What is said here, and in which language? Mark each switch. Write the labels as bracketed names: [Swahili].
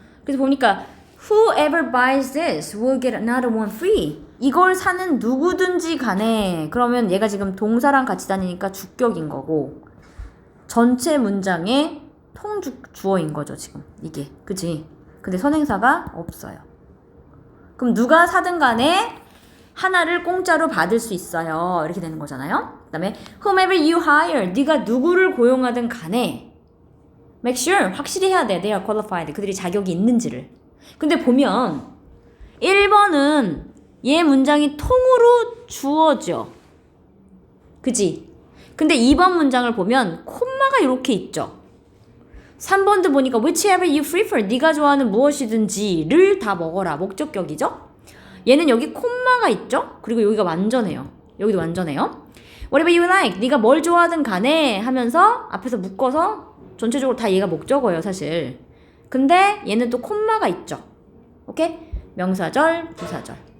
[Korean] 그래서 보니까 [English] whoever buys this will get another one free. [Korean] 이걸 사는 누구든지 간에 그러면 얘가 지금 동사랑 같이 다니니까 주격인 거고 전체 문장의 통주어인 거죠 지금 이게. 그치? 근데 선행사가 없어요. 그럼 누가 사든 간에 하나를 공짜로 받을 수 있어요. 이렇게 되는 거잖아요. 그 다음에 [English] whomever you hire. [Korean] 네가 누구를 고용하든 간에 [English] make sure. [Korean] 확실히 해야 돼. [English] They are qualified. [Korean] 그들이 자격이 있는지를. 근데 보면 1번은 얘 문장이 통으로 주어져. 그지? 근데 2번 문장을 보면 콤마가 이렇게 있죠. 3번도 보니까 [English] whichever you prefer. [Korean] 네가 좋아하는 무엇이든지를 다 먹어라. 목적격이죠? 얘는 여기 콤마가 있죠? 그리고 여기가 완전해요. 여기도 완전해요. [English] Whatever you like. [Korean] 네가 뭘 좋아하든 간에 하면서 앞에서 묶어서 전체적으로 다 얘가 목적어예요, 사실. 근데 얘는 또 콤마가 있죠. 오케이? 명사절, 부사절.